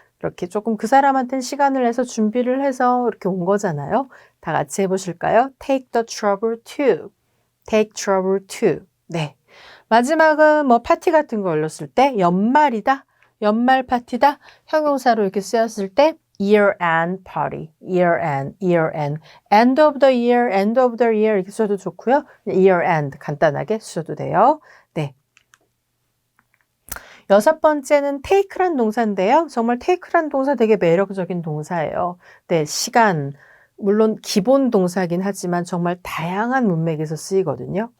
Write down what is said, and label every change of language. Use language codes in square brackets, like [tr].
[ko] 이렇게 조금 그 사람한테는 시간을 내서 준비를 해서 이렇게 온 거잖아요. 다 같이 해보실까요? [en] Take the trouble to. Take trouble to. 네. [ko] 마지막은 파티 같은 거 올렸을 때 연말이다. 연말 파티다. 형용사로 이렇게 쓰였을 때 year end party. [en] year end, year end. end of the year, end of the year [ko] 이렇게 써도 좋고요. year end 간단하게 쓰셔도 돼요. 네. 여섯 번째는 take란 동사인데요. 정말 take란 동사 되게 매력적인 동사예요. 네, 시간. 물론 기본 동사긴 하지만 정말 다양한 문맥에서 쓰이거든요.